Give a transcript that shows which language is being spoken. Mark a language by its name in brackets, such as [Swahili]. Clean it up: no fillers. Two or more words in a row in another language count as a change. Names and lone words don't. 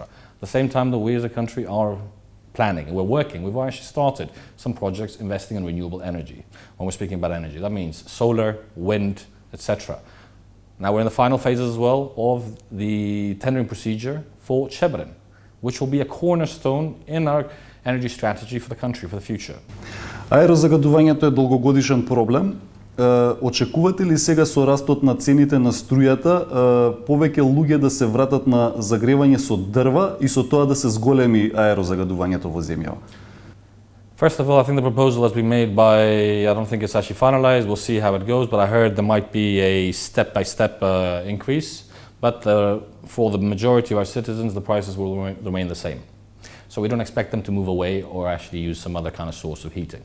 [English] At the same time that we as a country are planning and we're working, we've actually started some projects investing in renewable energy. When we're speaking about energy, that means solar, wind, etc. Now we're in the final phases as well of the tendering procedure for Chebren, which will be a cornerstone in our energy strategy for the country, for the future. [Macedonian] Аерозагадувањето е долгогодишен проблем. Очекувате ли сега со растот на цените на струјата повеќе луѓе да се вратат на загревање со дрва и со тоа да се зголеми аерозагадувањето во земјава? [English] First of all, I think the proposal has been made I don't think it's actually finalized, we'll see how it goes, but I heard there might be a step-by-step increase, but for the majority of our citizens, the prices will remain the same. So we don't expect them to move away or actually use some other kind of source of heating.